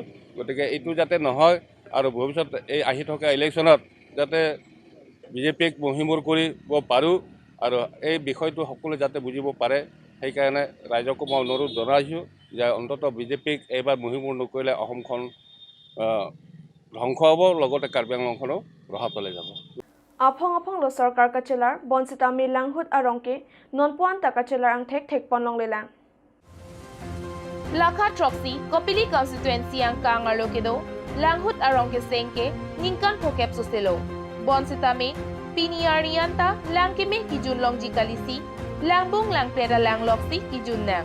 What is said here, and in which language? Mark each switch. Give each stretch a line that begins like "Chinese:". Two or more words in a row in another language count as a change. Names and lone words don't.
Assamese: গতিকে এইটো যাতে নহয় আৰু ভৱিষ্যত এই আহি থকা ইলেকশ্যনত যাতে বিজেপিক মহিমূৰ কৰিব পাৰোঁ আৰু এই বিষয়টো সকলোৱে যাতে বুজিব পাৰে, সেইকাৰণে ৰাইজকো মই অনুৰোধ জনাইছোঁ যে অন্ততঃ বিজেপিক এইবাৰ মহিমূৰ নকৰিলে অসমখন ধ্বংস হ'ব, লগতে কাৰ্বি আংলংখনো ৰসাতলে যাব।
Karbi: Aphong lo sarkar kachelar bonsita mi langhut arongke nonpuan ta kachelar ang thek ponlong lelang. Lakha Troxy, Kopili constituency ang Kangarlo Kedo, Langhut Arongke Sengke, Ningkan Pokep Suselo, Bonsitame, Piniarianta, Langkeme Kijunlong Jikalisi, Langbung Langpera Langloksi Kijunang.